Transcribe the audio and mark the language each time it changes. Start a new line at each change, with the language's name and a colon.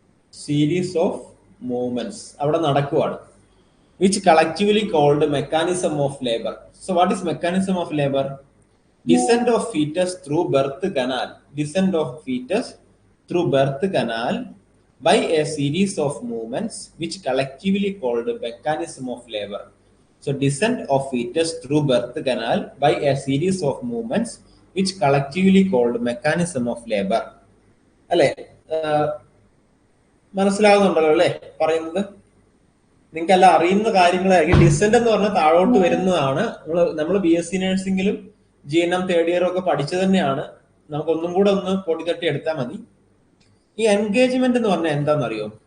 Malayalam: Series of movements അവിടെ നടക്കുവാണ്.
English: which collectively called mechanism of labor. So what is mechanism of labor? Descent of fetus through birth canal. Descent of fetus through birth canal by a series of movements which collectively called mechanism of labor. So descent of fetus through birth canal by a series of movements which collectively called mechanism of labor.
Malayalam: അല്ലെ, മനസ്സിലാകുന്നുണ്ടല്ലോ അല്ലെ പറയുന്നത്? നിങ്ങൾക്കെല്ലാം അറിയുന്ന കാര്യങ്ങളായിരിക്കും. Descent എന്ന് പറഞ്ഞാൽ താഴോട്ട് വരുന്നതാണ്. നമ്മൾ BSc നഴ്സിംഗിലും GNM തേർഡ് ഇയറും ഒക്കെ പഠിച്ചു തന്നെയാണ്. നമുക്കൊന്നും കൂടെ ഒന്ന് പൊടി തട്ടി എടുത്താൽ മതി. ഈ എൻഗേജ്മെന്റ് എന്ന് പറഞ്ഞാൽ എന്താണെന്നറിയോ?